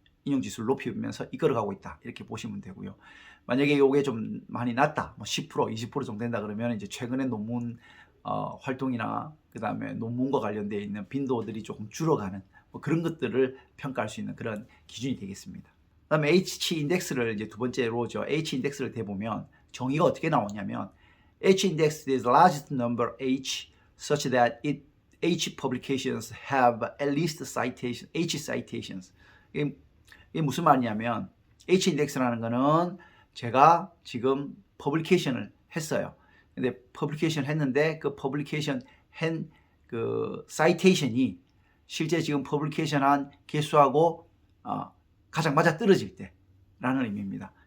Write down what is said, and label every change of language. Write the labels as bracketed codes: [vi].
[ko] 인용지수를 높이면서 이끌어가고 있다. 이렇게 보시면 되고요. 만약에 이게 좀 많이 낮다, 뭐 10%, 20% 정도 된다 그러면 이제 최근에 논문 활동이나 그 다음에 논문과 관련되어 있는 빈도들이 조금 줄어가는 뭐 그런 것들을 평가할 수 있는 그런 기준이 되겠습니다. 그 다음에 H 인덱스를 이제 두 번째로죠. H 인덱스를 대보면 정의가 어떻게 나오냐면 [en] H index is the largest number H such that H publications have at least citation, H citations. [ko] 이게 무슨 말이냐면 H 인덱스라는 거는 제가 지금 퍼블리케이션을 했어요. 근데 퍼블리케이션 했는데 그 퍼블리케이션 한 그 사이테이션이 실제 지금 퍼블리케이션 한 개수하고 가장 맞아 떨어질 때라는 의미입니다.